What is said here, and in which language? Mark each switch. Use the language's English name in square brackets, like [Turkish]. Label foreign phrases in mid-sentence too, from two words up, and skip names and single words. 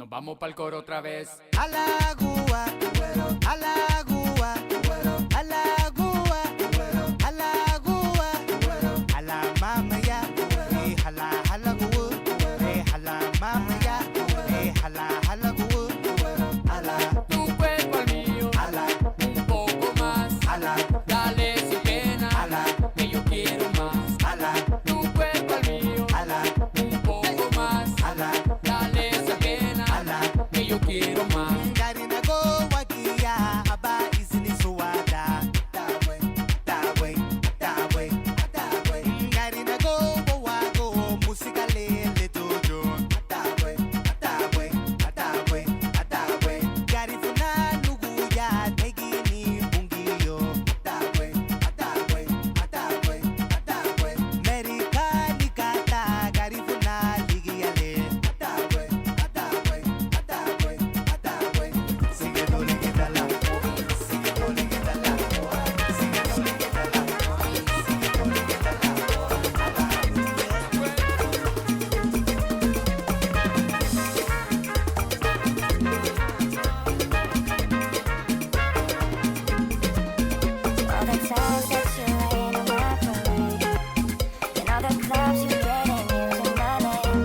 [Spanish] Vamos pa'l coro otra vez. A la gua, a la gua, a la gua, a la gua, a la mama ya, hala gua, hala mama ya, hala gua, hala. Tu cuerpo al mío, Ala, un poco más. ala, Dale sin pena, ala, que yo quiero más. ala, Tu cuerpo al mío, ala, un poco más. ala, Dale sin pena, ala. que yo quiero más. [Garifuna] Gari na go wakia aba isini suwada. [English] That way, that way, that way, that way. [Garifuna] Gari na go wago musika lele dodo. [English] That way, that way, that way, that way. [Garifuna] Garifuna nuguya tegini bungiyo. [English] That way, that way, that way, that way. [Garifuna] America nikata garifuna ligiyale. [English] That way, that way, that way, that way. [Spanish] Sigue dole que dala, sigue dole que dala, sigue dole que dala, sigue dole que dala. [English] All the times that you rain on my parade, and all the clubs you get in using my name.